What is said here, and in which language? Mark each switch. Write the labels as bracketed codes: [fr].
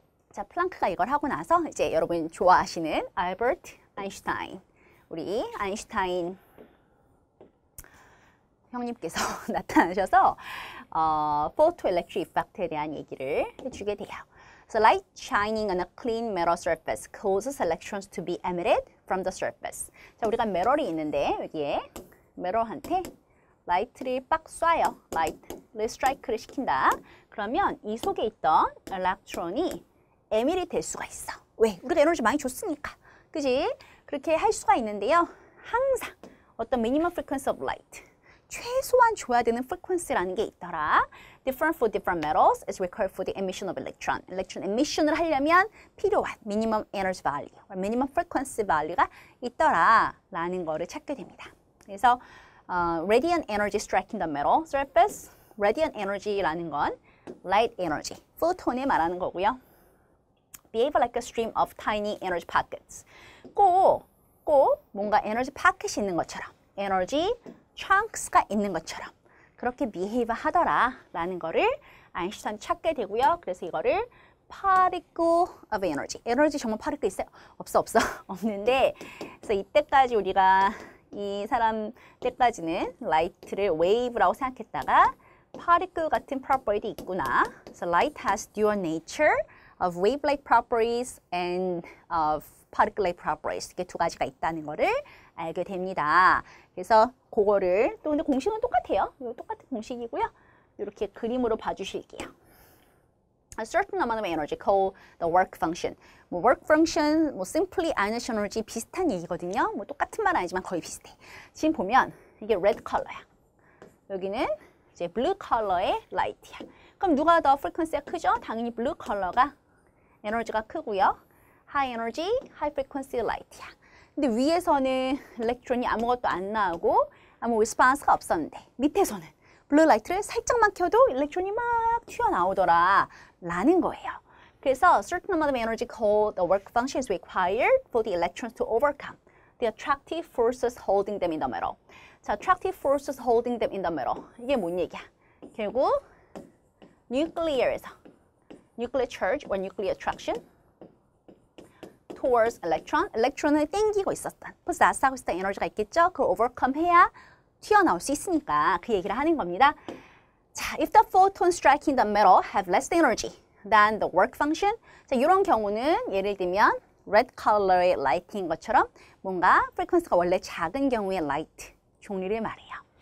[ko] 자, 플랑크가 이걸 하고 나서 이제 여러분 좋아하시는 알버트 아인슈타인. 우리 아인슈타인 형님께서 나타나셔서 photoelectric effect에 대한 얘기를 해주게 돼요. [en] So light shining on a clean metal surface causes electrons to be emitted from the surface. [ko] 자, 우리가 메럴이 있는데 여기에 메럴한테 라이트를 빡 쏴요. 라이트를 스트라이크를 시킨다. 그러면 이 속에 있던 일렉트론이 에밋이 될 수가 있어. 왜? 우리가 에너지 많이 줬으니까. 그지? 그렇게 할 수가 있는데요. 항상 어떤 [en] minimum frequency of light, [ko] 최소한 줘야 되는 frequency라는 게 있더라. [en] Different for different metals is required for the emission of electron. [ko] electron emission을 하려면 필요한 minimum energy value, minimum frequency value가 있더라 라는 거를 찾게 됩니다. 그래서 [en] radiant energy striking the metal surface, [ko] radiant energy라는 건 light energy, photon에 말하는 거고요. [en] Behave like a stream of tiny energy pockets. [ko] 꼭 뭔가 에너지 파켓이 있는 것처럼, 에너지 chunks가 있는 것처럼 그렇게 behave 하더라 라는 거를 아인슈타인이 찾게 되고요. [en] 그래서 이거를 particle of energy. [ko] 에너지 정말 particle 있어요? 없어. 없는데 그래서 이때까지 우리가 이 사람 때까지는 라이트를 wave라고 생각했다가 particle 같은 property 있구나. [en] So light has dual nature of wave-like properties and of particle-like properties. [ko] 이게 두 가지가 있다는 거를 알게 됩니다. 그래서 그거를 또 근데 공식은 똑같아요. 이거 똑같은 공식이고요. 이렇게 그림으로 봐주실게요. [en] A certain amount of energy called the work function. 뭐 work function, 뭐 simply energy energy [ko] 비슷한 얘기거든요. 뭐 똑같은 말 아니지만 거의 비슷해. 지금 보면 이게 red color야. 여기는 이제 blue color의 light이야. 그럼 누가 더 frequency가 크죠? 당연히 blue color가 에너지가 크고요. [en] high energy, high frequency light이야. [ko] 근데 위에서는 일렉트론이 아무것도 안 나오고 아무 리스폰스가 없었는데 밑에서는 블루 라이트를 살짝만 켜도 일렉트론이 막 튀어나오더라 라는 거예요. [en] 그래서 certain amount of energy called the work function is required for the electrons to overcome the attractive forces holding them in the middle. 자, attractive forces holding them in the middle. [ko] 이게 뭔 얘기야? 결국 nuclear에서 [en] nuclear charge or nuclear attraction towards electron, [ko] electron을 땡기고 있었던, 포스하고 있었던 에너지가 있겠죠? 그걸 overcome 해야 튀어나올 수 있으니까 그 얘기를 하는 겁니다. [en] 자, if the photons striking the metal have less energy than the work function, 자, [ko] 이런 경우는 예를 들면 red color의 light인 것처럼 뭔가 frequency가 원래 작은 경우의 light 종류를 말해요.